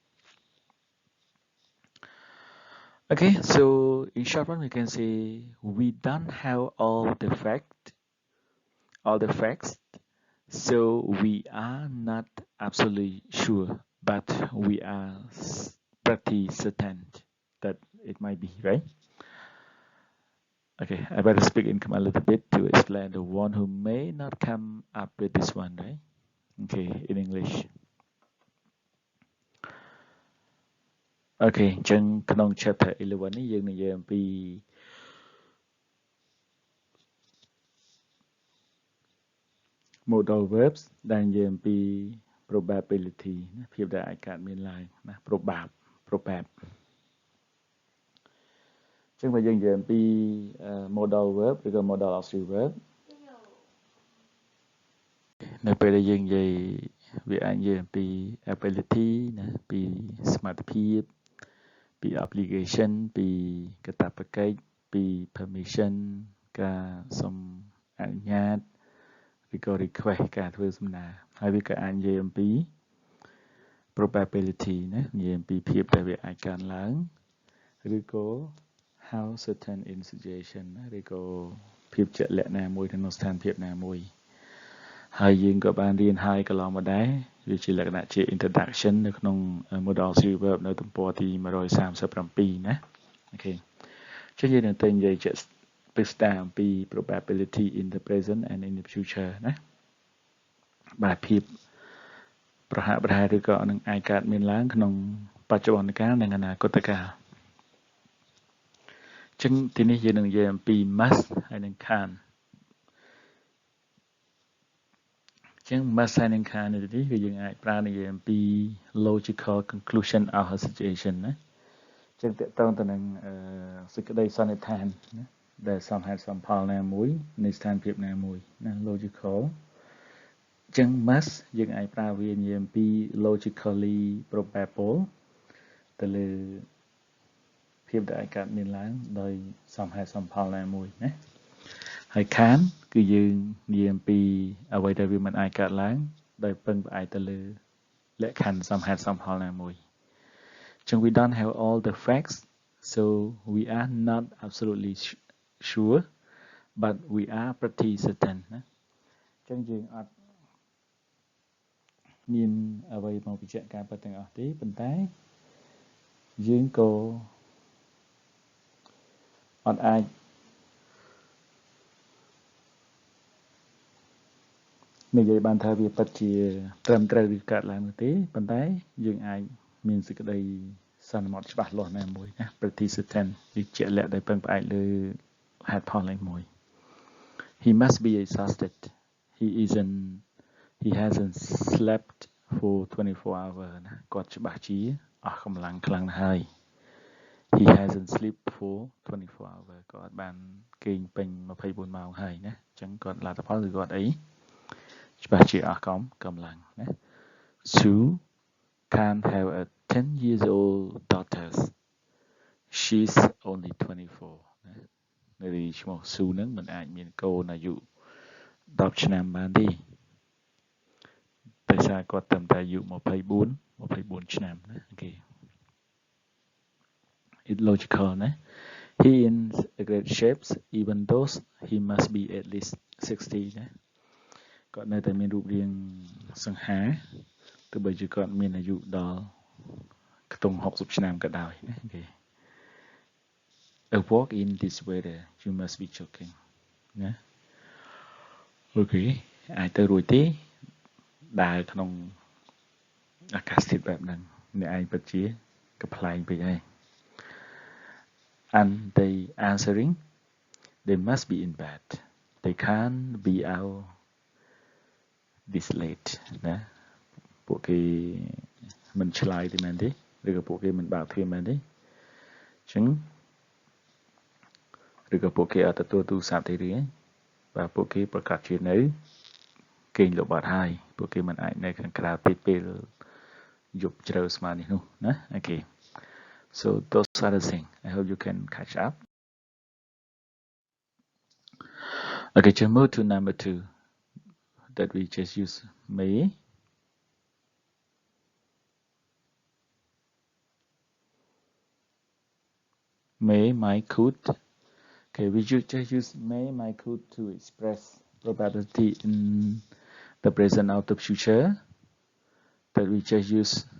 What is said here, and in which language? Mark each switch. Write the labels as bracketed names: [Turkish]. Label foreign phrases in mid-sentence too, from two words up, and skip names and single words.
[English] Okay, so in short one we can say we don't have all the facts, so we are not absolutely sure, but we are pretty certain that it might be, right? Okay, I better speak in Khmer a little bit to explain the one who may not come up with this one, right? Okay, in English. [Khmer] Okay, អញ្ចឹងក្នុង chapter 11 នេះយើងនិយាយអំពី [English] modal verbs [Khmer] ដែលនិយាយអំពី probability ណាភាពដែលអាចកើតមានឡើងណា probab អញ្ចឹងបើយើងនិយាយអំពី [English] modal verb [Khmer] ឬក៏ [English] modal auxiliary verb [Khmer] នៅពេលដែលយើងនិយាយវាអាចនិយាយអំពី ability ណា ពីសមត្ថភាពពី obligation ពីកាតព្វកិច្ចពី permission ការសុំអនុញ្ញាតឬក៏ request ការធ្វើសំណើហើយវាក៏អាចនិយាយអំពី probability ណា និយាយអំពីភាពដែលវាអាចកើតឡើងឬក៏ [English] how certain in situation [Khmer] ណាឬក៏ភាពជាក់លាក់ណាមួយក្នុងស្ថានភាព ណាមួយហើយយើងក៏បានរៀនហើយកន្លងមកដែរវាជាលក្ខណៈជា introduction នៅក្នុង [English] modal auxiliary verb [Khmer] នៅទំព័រទី137ណាអូខេចុះយើងនឹងទៅនិយាយជាក់ពិស្ដារអំពី [English] probability in the present and in the future [Khmer] ណាបាទភាពប្រហាក់ប្រហែលឬក៏នឹងអាចកើតមានឡើងក្នុងបច្ចុប្បន្នកាលនិងអនាគតកាលចឹងទីនេះយើងនឹងនិយាយអំពី must ហើយនិង can ចឹង must ហើយនិង can នេះគឺយើងអាចប្រើនិយាយអំពី [English] logical conclusion of a situation [Khmer] ណាចឹងតកតងទៅនឹងសេចក្តីសន្និដ្ឋានណា ដែលសមហេតុសមផលណាមួយនៃស្ថានភាពណាមួយណា logical ចឹង must យើងអាចប្រើវានិ យាយអំពី [English] logically probable [Khmer] ទៅលើភាពដែលអាចកើតមានឡើងដោយសមហេតុសមផលណាមួយណាហើយ can គឺយើងនិយាយអំពីអ្វីដែលវាមិនអាចកើតឡើងដោយពឹងផ្អែកទៅលើលក្ខខណ្ឌសមហេតុសមផលណាមួយចឹង [English] we don't have all the facts so we are not absolutely sure but we are pretty certain [Khmer] ណាចឹងយើងអត់ មានអ្វីមកបញ្ជាក់ការពិតទាំងអស់ទេប៉ុន្តែយើងក៏អត់អាចនិយាយបានថាវាពិតជាត្រឹមត្រូវឬកើតឡើងនោះទេប៉ុន្តែយើងអាចមានសេចក្តីសន្មតច្បាស់លាស់ណាមួយណា [English] pretty certain [Khmer] ឬជាក់លាក់ដោយពឹងផ្អែកលើហេតុផលណាមួយ [English] He must be exhausted. He isn't he hasn't slept for 24 hours [Khmer] ណាគាត់ច្បាស់ជាអស់កម្លាំងខ្លាំងណាស់ ហើយ [English] he hasn't slept for 24 hours [Khmer] គាត់បានគេងពេញ24ម៉ោងហើយណាអញ្ចឹងគាត់លទ្ធផលគឺគាត់អីច្បាស់ជាអស់កម្លាំងណា [English] Sue can't have a 10 years old daughter she's only 24 [Khmer] ណានៅឈ្មោះ Sue ហ្នឹងមិនអាចមានកូនអាយុ10ឆ្នាំបានទេ ដោយសារគាត់ត្រឹមតែអាយុ24ឆ្នាំណាអូខេ [English] It's logical ណា He is in great shape even though he must be at least 60 ណា [Khmer] គាត់នៅតែមានរូបរាងសង្ហាទោះបីជាគាត់មានអាយុដល់ខ្ទង់60ឆ្នាំក៏ដោយណាអូខេ [English] A walk in this weather you must be joking [Khmer] ណាអូខេអាចទៅរួច ទេដើរក្នុងអាកាសធាតុបែបហ្នឹងអ្នកឯងពិតជាកំ pl ែងពេកហើយ [English] And they answering they must be in bed they can't be out this late [Khmer] ណាពួកគេមិនឆ្លើយទេមែនទេឬក៏ពួកគេមិនបើកទ្វារមែនទេអញ្ចឹង ឬក៏ពួកគេអត់ទទួលទូរស័ព្ទទេឬបាទពួកគេប្រកាសជានៅគេងលុបបាត់ហើយពួកគេមិនអាចនៅខាងក្រៅពេលយប់ជ្រៅស្មើនេះនោះណាអូខេ [English] So those are the things I hope you can catch up okay just move to number 2 that we just use may might could okay we should just use may might could to express probability in the present or the future that we just use